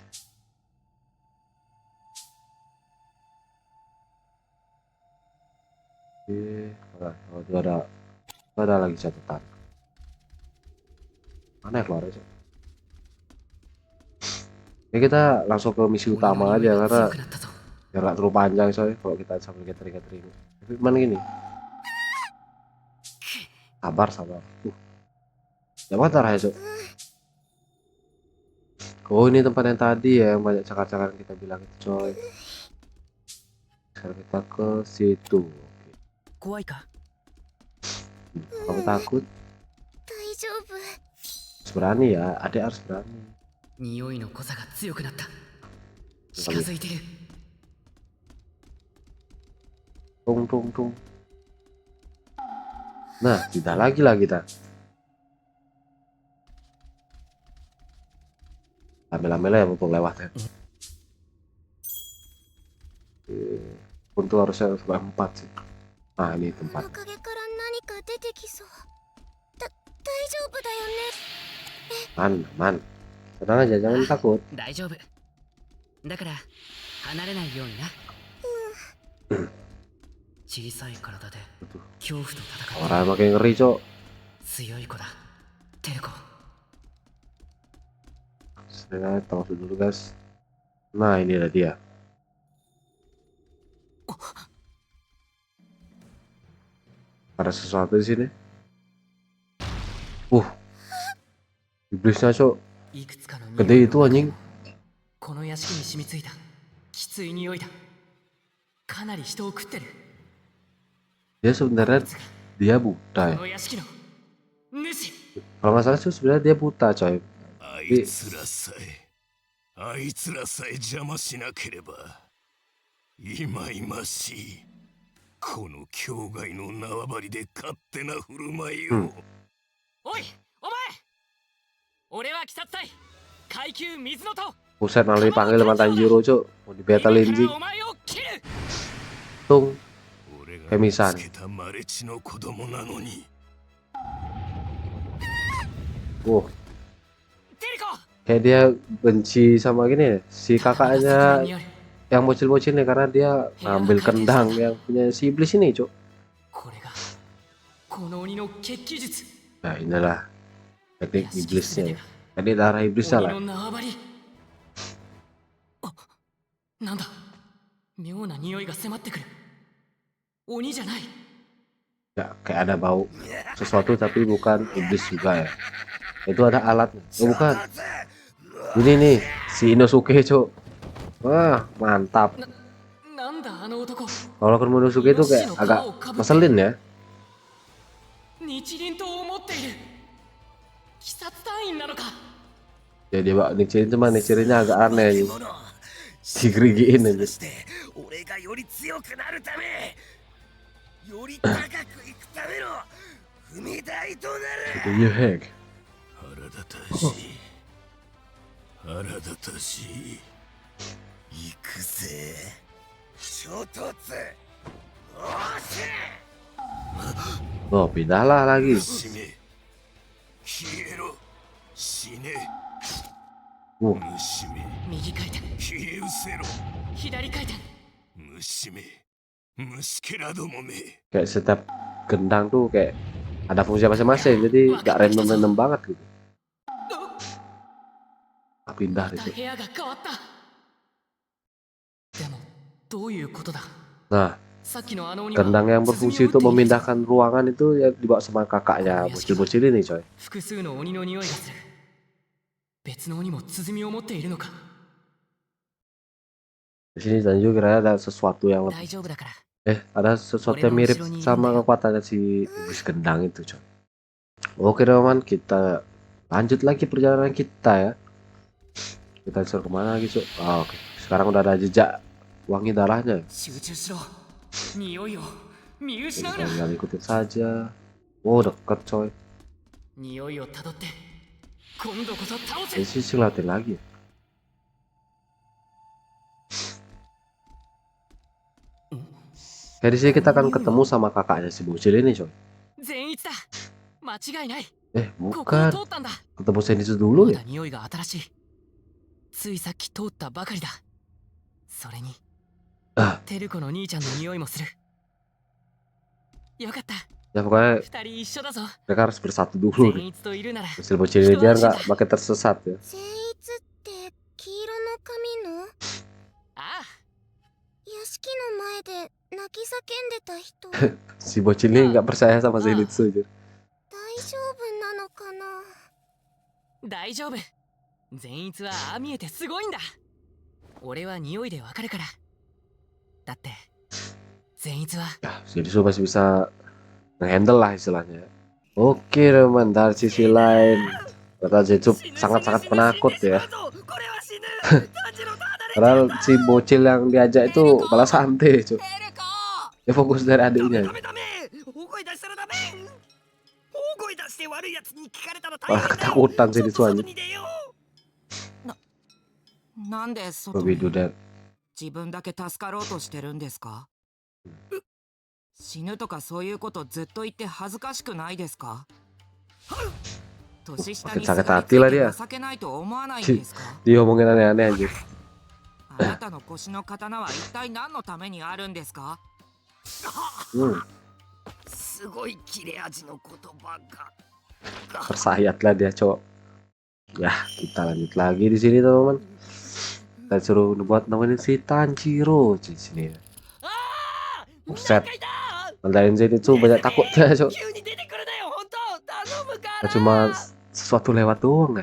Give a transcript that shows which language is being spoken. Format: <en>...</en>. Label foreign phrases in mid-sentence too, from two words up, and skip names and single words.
<id>Oke, ada lagi catatan. Mana ya keluar aja? Ya kita langsung ke misi</id> <ja>鬼の</ja> <id>utama</id> <ja>匂い</ja> <id>aja</id> <ja>が</ja> <id>karena</id> <ja>強くなったぞ。</ja> <id>biar nggak terlalu panjang soalnya kalau kita sambil gathering-gathering. Tapi gimana gini? Sabar, sabar. Jangan marah ya, Cok. Oh, ini tempat yang tadi ya, yang banyak cakar-cakar yang kita bilang itu, coy. Sekarang kita ke situ. Oke.</id> <ja>怖いか？</ja> <id>Kamu takut?</id> <ja>大丈夫。</ja> <id>Harus berani ya, adik harus berani.</id> <ja>匂いの濃さが強くなった。近づいてる。 Tung tung tung.</ja> <id>Nah, tidak lagi lah kita. Ambil-ambil ya untuk lewat ya. Untuk harusnya sudah 4 sih. Nah, ini</id> <ja>こ</ja> <id>tempat.</id> <ja>の影から何か出てきそう。大丈夫だよね。</ja> <id>Man, man. Tenang aja, jangan takut.</id> <ja>大丈夫。だから離れないようにな。小さい体で恐怖と戦って</ja> <id>Orang makin ngeri, Cok.</id> <ja>強い子だ。テルコ。</ja> <id>Saya tahu dulu, guys. Nah, ini ada dia. Ada sesuatu di sini. Iblisnya, Cok.</id> <ja>いくつかの</ja> <id>Gede itu anjing.</id> <ja>この屋敷に染みついたきつい匂いだ。かなり人を食ってる。</ja> <id>Dia sebenarnya dia buta</id> <ja>こ</ja> <id>ya.</id> <ja>の屋敷の主。</ja> <id>Kalau nggak salah sih sebenarnya dia buta, coy.</id> <ja>あいつらさえ邪魔しなければいまいましいこの境外の縄張りで勝手な振る舞いを、おいお前、俺は鬼殺隊階級水の塔。</ja> <id>Buset, malah dipanggil sama Tanjiro, Cok. Mau di battle</id> <ja>今</ja> <id>Jing.</id> <ja>からお前を切る。 Tung. 俺がケミさん見つけたマレチの子供なのに Wow, テルコ。</ja> <id>kayak dia benci sama gini ya, si kakaknya yang bocil-bocil nih karena dia ngambil kendang yang punya si iblis ini, Cok.</id> <ja>これがこの鬼の血気術。</ja> <id>Nah, inilah teknik</id> <ja>屋敷すべ</ja> <id>iblisnya</id> <ja>て</ja> <id>ya.</id> <ja>が</ja> <id>Teknik darah iblisnya</id> <ja>鬼</ja> <id>lah.</id> <ja>の縄張り。あ、なんだ。妙な匂いが迫ってくる。鬼じゃない。</ja> <id>Ya, kayak ada bau sesuatu tapi bukan iblis juga ya. Itu ada alatnya. Oh, bukan. Ini nih, si Inosuke, Cok. Wah, mantap.</id> <ja>なんだあの男。</ja> <id>Kalau Inosuke itu kayak agak ngeselin ya.</id> <ja>日輪刀を持っている。鬼殺隊員なのか。</ja> <id>Ya dia bawa Nichirin cuma Nichirinnya agak aneh. Digerigiin aja.</id> <ja>俺がより強くなるためより高くいくための踏み台となる</ja> <id>Itu</id> <en>you hack.</en> <ja>腹立たしい腹立たしい行くぜ衝突おし</ja> <id>Oh, pindahlah lagi.</id> <ja>死ね消えろ死ね Uh, 虫め右回転、消え失せろ左回転。虫め虫けらどもめ</ja> <id>kayak setiap gendang tuh kayak ada fungsi masing-masing, jadi gak random-random banget gitu. Ah, pindah</id> <ja>また</ja> <id>itu.</id> <ja>部屋が変わった。でもどういうことだ。</ja> <id>Nah,</id> <ja>さっきのあの鬼は</ja> <id>gendang yang berfungsi untuk memindahkan ruangan itu ya dibawa sama kakaknya bocil-bocil ini, coy.</id> <ja>複数の鬼の匂いがする。別の鬼も鼓を持っているのか。</ja> <id>Di sini dan juga kira ada sesuatu yang</id> <ja>大丈夫だから。</ja> <id>ada sesuatu yang mirip sama kekuatannya si iblis gendang itu, coy. Oke, teman, kita lanjut lagi perjalanan kita ya. Kita disuruh kemana lagi, Cuk? Oh, oke. Sekarang udah ada jejak wangi darahnya.</id> <ja>集中しろ。匂いを見失</ja> <id>Kita</id> <ja>うな。</ja> <id>tinggal ikutin saja. Oh, deket, coy.</id> <ja>匂いをたどって今度こそ倒</ja> <id>Ini</id> <ja>せ。</ja> <id>sih ngeliatin lagi. Kayak di sini kita akan ketemu sama kakaknya si bocil ini, coy.</id> <ja>善逸だ。間違いない。 ここを</ja> <id>Bukan.</id> <ja>通ったんだ。</ja> <id>Ketemu Zenitsu dulu</id> <ja>ま</ja> <id>ya.</id> <ja>だ匂いが新しい。ついさっき通ったばかりだ。それに Ah, テルコの兄ちゃんの匂いもする。よかった。</ja> <id>ya pokoknya</id> <ja>二人一緒だぞ。</ja> <id>mereka harus bersatu dulu</id> <ja>善</ja> <id>nih.</id> <ja>逸といるなら</ja> <id>Bocil-bocil ini biar nggak makin tersesat ya.</id> <ja>善逸って黄色の式の前で泣き叫んでた人</ja> <id>Si bocil ini nggak percaya sama Zenitsu anjir.</id> <ja>大丈夫なのかな。大丈夫。善逸はああ見えてすごいんだ。俺は匂いでわかるから。だって善逸は</ja> <id>Ya, Zenitsu masih bisa nge-handle lah istilahnya. Oke teman, dari sisi lain kata Zenitsu sangat-sangat penakut ya. Padahal si bocil yang diajak itu malah santai cuy. Ya fokus dari adiknya. Malah ketakutan Zenitsu anjir.</id> <ja>なんで外</ja> <id>Babi</id> <ja>に</ja> <id>Dudet.</id> <ja>自分だけ助かろうとしてるんですか？死ぬとかそういうことずっと言って恥ずかしくないですか？年下に</ja> <id>Sakit</id> <ja>すがり</ja> <id>hati</id> <ja>つい</ja> <id>lah</id> <ja>て</ja> <id>dia.</id> <ja>情けないと思わないんですか？</ja> <id>Dia ngomongin aneh-aneh anjir.</id> <ja>あなたの腰の刀は一体何のためにあるんですか？すごい切れ味の言葉が。</ja> <id>Tersayat lah dia cowok. Ya, kita lanjut lagi di sini teman-teman. Kita suruh buat nemenin si Tanjiro di sini. Buset. Mandarin Zenitsu banyak takutnya cowok. Cuma sesuatu lewat doang ya.</id>